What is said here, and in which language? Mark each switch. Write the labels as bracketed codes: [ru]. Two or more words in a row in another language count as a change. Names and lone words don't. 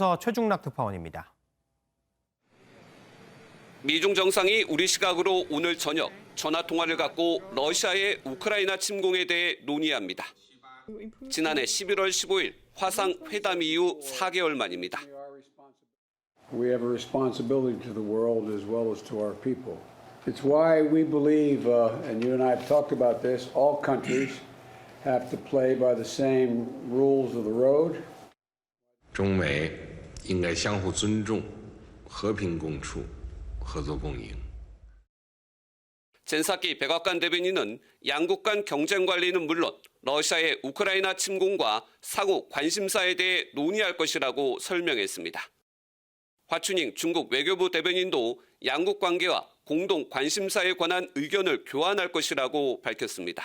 [ko] 워싱턴에서 최중락 특파원입니다. 미중 정상이 우리 시각으로 오늘 저녁 전화 통화를 갖고 러시아의 우크라이나 침공에 대해 논의합니다. 지난해 11월 15일 화상 회담 이후 4개월 만입니다. [en] We have a responsibility to the world as well as to our people. It's why we believe, and you and I have talked about this, all countries have to play by the same rules of the road. [zh] 中美应该相互尊重、和平共处、合作共赢。 [ko] 젠사키 백악관 대변인은 양국 간 경쟁 관리는 물론 러시아의 우크라이나 침공과 상호 관심사에 대해 논의할 것이라고 설명했습니다. 화춘잉 중국 외교부 대변인도 양국 관계와 공동 관심사에 관한 의견을 교환할 것이라고 밝혔습니다.